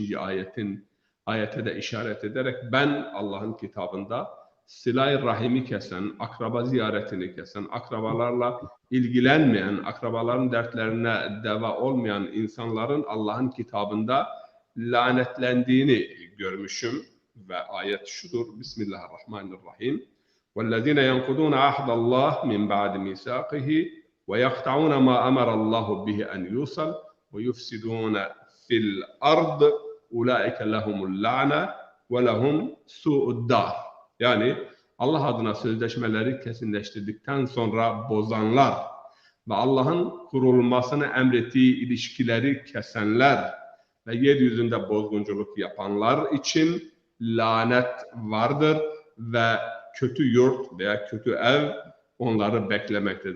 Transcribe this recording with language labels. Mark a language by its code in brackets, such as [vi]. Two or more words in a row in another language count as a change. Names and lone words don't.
[tr] ayete de işaret ederek ben Allah'ın kitabında sıla-i rahimi kesen, akraba ziyaretini kesen, akrabalarla ilgilenmeyen, akrabaların dertlerine deva olmayan insanların Allah'ın kitabında lanetlendiğini görmüşüm. Ve ayet şudur. [ar] Bismillahirrahmanirrahim. وَالَّذِينَ يَنْقُضُونَ عَهْدَ اللّٰهِ مِنْ بَعْدِ مِيثَاقِهِ وَيَقْطَعُونَ مَا أَمَرَ اللّٰهُ بِهِ أَنْ يُوصَلَ وَيُفْسِدُونَ فِي الْأَرْضِ اُولَٰئِكَ لَهُمُ اللَّعْنَةُ وَلَهُمْ سُوءُ الدَّارِ. [tr] Yani Allah adına sözleşmeleri kesinleştirdikten sonra bozanlar ve Allah'ın kurulmasını emrettiği ilişkileri kesenler ve yeryüzünde bozgunculuk yapanlar için lanet vardır ve kötü yurt veya kötü ev onları beklemektedir.